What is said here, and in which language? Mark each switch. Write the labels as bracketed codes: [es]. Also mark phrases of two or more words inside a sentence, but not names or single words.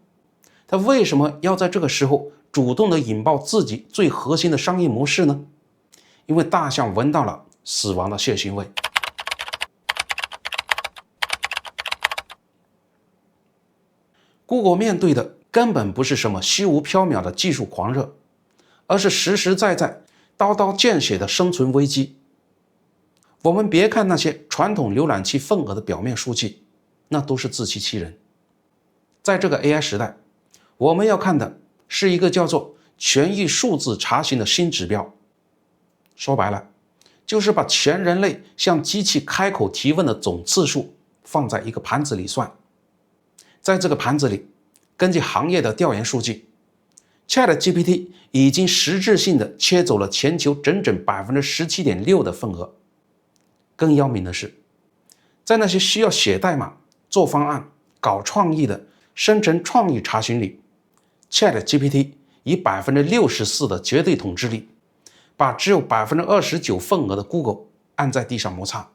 [zh] 他為什麼要在這個時候主動的引爆自己最核心的商業模式呢？因為大象聞到了死亡的血腥味。Google 面對的根本不是什麼虛無縹緲的技術狂熱，而是實實在在刀刀見血的生存危機。我們別看那些傳統瀏覽器份額的表面數據，那都是自欺欺人。在這個 AI 時代，我們要看的是一個叫做全域數字查詢的新指標。說白了，就是把全人類向機器開口提問的總次數放在一個盤子裡算。在這個盤子裡，根據行業的調研數據， ChatGPT 已經實質性的切走了全球整整 17.6% 的份額。更要命的是，在那些需要寫代碼、做方案、搞創意的生成創意查詢裡， ChatGPT 以 64% 的絕對統治力，把只有 29% 份額的 Google 按在地上摩擦。